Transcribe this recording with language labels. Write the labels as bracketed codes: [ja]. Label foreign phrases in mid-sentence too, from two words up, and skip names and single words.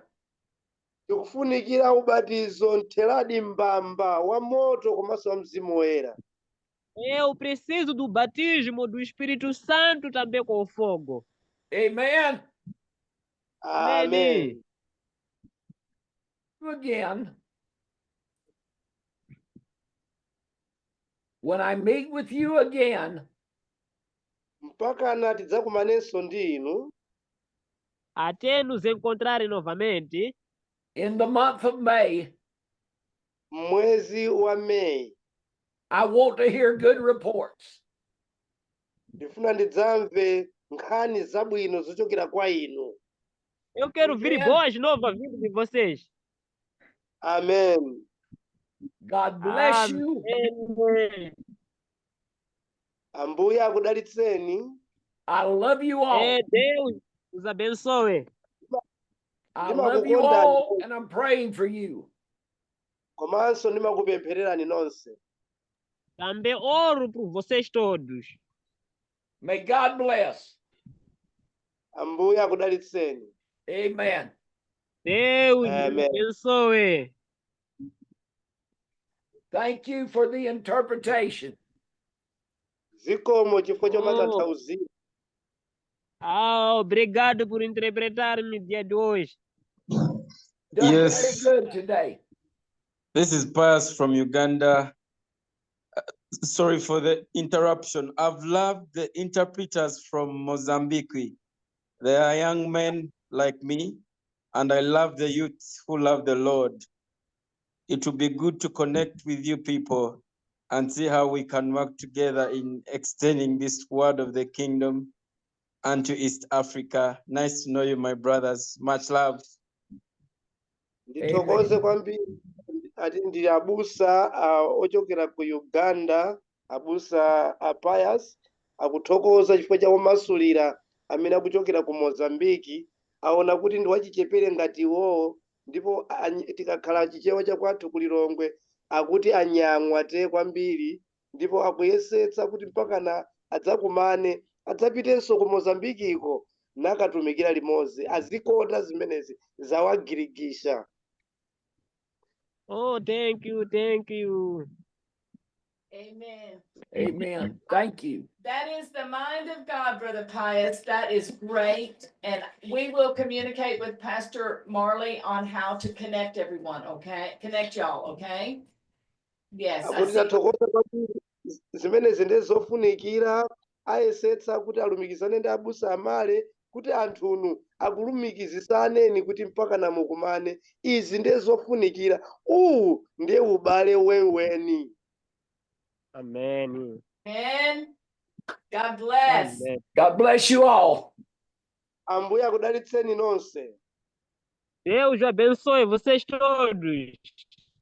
[ny] Tikufunikira ubatizo ntheladi mbamba wa moto komanso wa Mzimu Woyera. [pt] Eu preciso do batismo do Espírito Santo também com fogo. [en] Amen. Amen. Again, when I meet with you again, [ny] Mpaka na tidzakumanenso ndi inu [pt] Até nos encontrar novamente [en] in the month of May, [ny] mwezi wa Mei. [en] I want to hear good reports. [ny] Ndifuna ndidzamve nkhani zabwino zochokera kwa inu. [pt] eu quero ouvir [en] Amen. [pt] boas novas vindo de vocês. [en] Amen. God bless you. [pt] Amém. [ny] Ambuye akudalitseni. [en] I love you all. [pt] É, Deus os abençoe. [en] I love you all, and I'm praying for you. [ny] Komanso ndimakupemphererani nonse. [pt] Também oro por vocês todos. [en] May God bless. [ny] Ambuye akudalitseni. [en] Amen. [pt] Deus [en] Amen. [pt] abençoe. [en] Thank you for the interpretation. [ny] Zikomo chifukwa [en] Oh. [ny] chomatanthauzira. [pt] Obrigado por interpretar-me dia de hoje. [en] Done Yes. very good today. This is Pius from Uganda. Sorry for the interruption. I've loved the interpreters from Mozambique. They are young men like me, and I love the youth who love the Lord. It will be good to connect with you people and see how we can work together in extending this word of the kingdom and to East Africa. Nice to know you, my brothers. Much love. [ny] Ndithokoze kwambiri ati ndili abusa ochokera ku Uganda, abusa a Pius akuthokoza chifukwa cha kumasulira amene akuchokera ku Mozambique, aona kuti ndi wachichepere ngati iwowo, ndipo tikakhala chichewa chakwathu ku Lilongwe akuti anyamwa te kwambiri, ndipo akuyesetsa kuti mpakana adzakumane adzapitenso ku Mozambique iko nakatumikira limodzi azikonda zimenezi zawagirigisha. [en] Oh, thank you, thank you. Amen. Amen. Thank you. That is the mind of God, Brother Pius. That is great. And we will communicate with Pastor Marley on how to connect everyone, okay? Connect y'all, okay? Yes. I [ny] Akuti [en] see. [ny] tathokoza kwambiri zimenezi ndizofunikira, ayesetsa kuti alumikizane ndi abusa amale kuti anthunu akulumikizisane kuti mpaka namukumane. Izi ndizofunikira. Ndiye ubale wenweni. [en] Amen. And God bless. Amen. God bless you all. [ny] Ambuye akudalitseni nonse. [pt] Deus abençoe vocês todos.